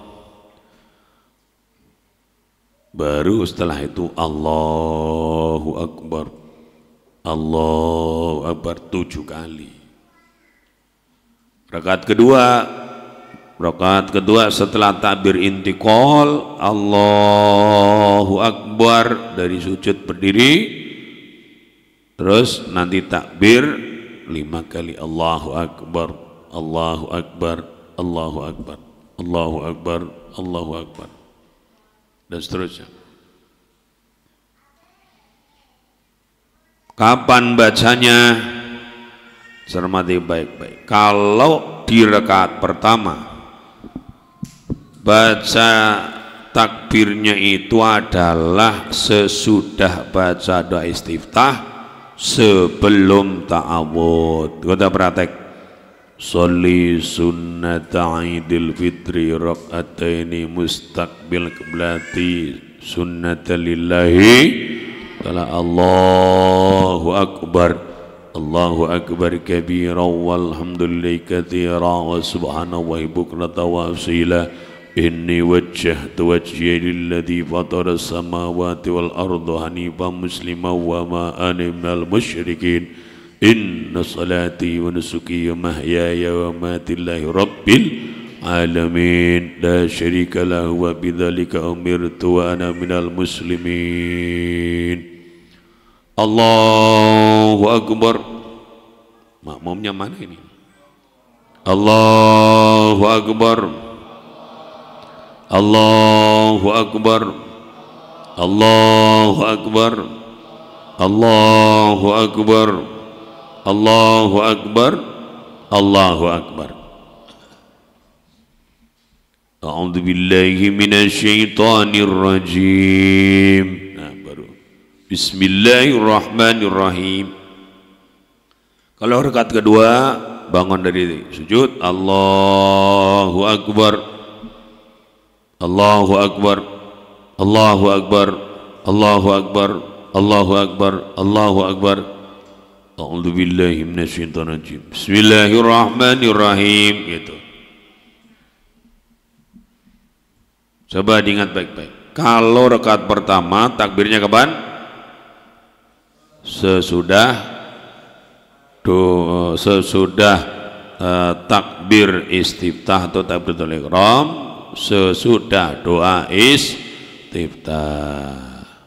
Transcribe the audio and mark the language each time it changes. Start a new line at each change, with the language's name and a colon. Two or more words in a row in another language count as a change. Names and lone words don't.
Indonesian: Baru setelah itu
Arabic: الله أكبر، الله أكبر
Indonesian: 7 kali. Rakaat kedua setelah takbir intiqal,
Arabic: الله أكبر
Indonesian: dari sujud berdiri, terus nanti takbir 5 kali,
Arabic: الله أكبر، الله أكبر، الله أكبر، الله أكبر، الله أكبر,
Indonesian: dan seterusnya. Kapan bacanya? Cermati baik-baik. Kalau di rakaat pertama baca takbirnya itu adalah sesudah baca doa istiftah, sebelum ta'awud. Kita praktek.
Arabic: أصلي سنة عيد الفطر ركعتين مستقبل القبلة سنة لله تعالى. الله أكبر، الله أكبر كبيرا والحمد لله كثيرا وسبحان الله بكرة وأصيلا إني وجهت وجهي للذي فطر السماوات والأرض حنيفا مسلما وما أنا من المشركين إن صلاتي ونسكي ومحياي ومماتي لله رب العالمين لا شريك له وبذلك أمرت وأنا من المسلمين. الله أكبر.
Indonesian: Makmumnya mana ini?
Arabic: الله أكبر. الله أكبر. الله أكبر. الله أكبر. الله أكبر. الله أكبر. أعوذ بالله من الشيطان الرجيم.
Indonesian: Nah, baru Bismillahirrahmanirrahim. Kalau rakaat kedua bangun dari sujud,
Arabic: الله أكبر. الله أكبر. الله أكبر. الله أكبر. الله أكبر. الله أكبر. أعوذ بالله من الشيطان الرجيم.
Indonesian: Bismillahirrahmanirrahim gitu. Coba diingat baik-baik. Kalau rakaat pertama takbirnya kapan? Sesudah takbir istiftah atau takbiratul ihram, sesudah doa istiftah.